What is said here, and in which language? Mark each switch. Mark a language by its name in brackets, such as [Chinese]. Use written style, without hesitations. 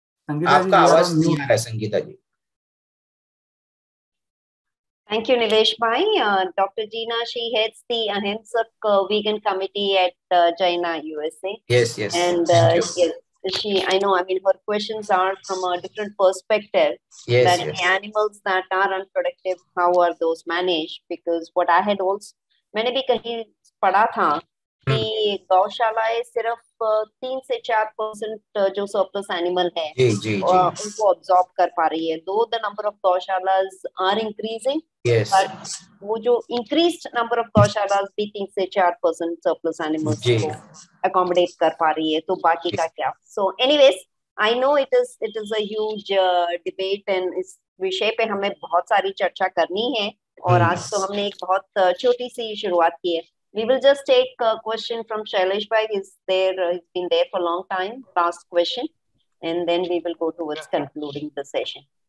[Hindi] आपका आवाज नहीं आ रहा है संगीता जी. [English] Thank you, Nilesh Bhai. Dr. Gina, she heads the Ahimsak Vegan Committee at Jaina, USA. Yes. And yes, I know, I mean, her questions are from a different perspective. Yes. The animals that are unproductive, how are those managed? Because what I had also, [Hindi] मैंने भी कहीं पढ़ा था कि गौशालाएं सिर्फ 3 से 4% जो surplus animal है उनको ऑब्जॉर्ब कर पा रही है. [English] though the number of gaushalas are increasing, but [Hindi] वो जो इंक्रीज्ड नंबर ऑफ गौशालास भी 3 से 4% सरप्लस एनिमल्स को अकोमोडेट कर पा रही है. तो बाकी का क्या? [English] so anyways, I know it is a huge debate, and [Hindi] इस विषय पे हमें बहुत सारी चर्चा करनी है. और आज तो हमने एक बहुत छोटी सी शुरुआत की है. [English] We will just take a question from Shailesh Bhai. He's been there for a long time. Last question, and then we will go towards concluding the session.